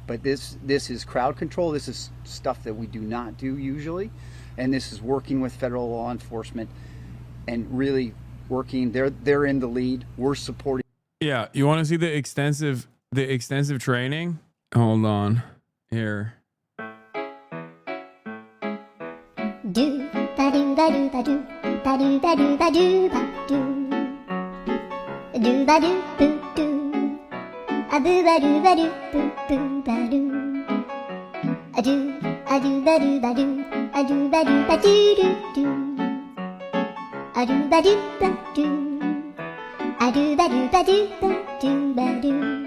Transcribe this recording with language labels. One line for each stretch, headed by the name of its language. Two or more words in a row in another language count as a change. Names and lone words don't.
English: But this is crowd control. This is stuff that we do not do usually. And this is working with federal law enforcement and really working. They're in the lead. We're supporting. Yeah, you want to see the extensive training? Hold on. Here. Do ba do ba do ba do ba do ba do ba do ba do ba do boo do a boo ba do ba do boo boo ba do a do ba do ba do a do ba do ba do do do a do ba do ba do a do ba do ba do ba do ba do